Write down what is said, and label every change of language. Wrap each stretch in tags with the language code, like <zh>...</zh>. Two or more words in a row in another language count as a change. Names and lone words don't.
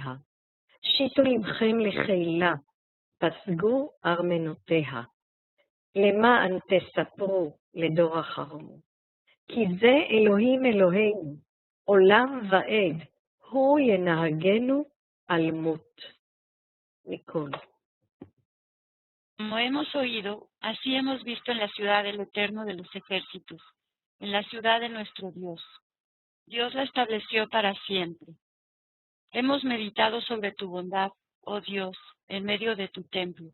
<he>שיטו לבכם לחילה, פסגו ארמנותיה. למען תספרו לדור אחרון. כי זה אלוהים אלוהינו, עולם ועד, הוא ינהגנו על מות. ניקול.</he> <es>Como hemos oído, así hemos visto en la ciudad del Eterno de los ejércitos, en la ciudad de nuestro Dios. Dios la estableció para siempre. Hemos meditado sobre tu bondad, oh Dios, en medio de tu templo.</es>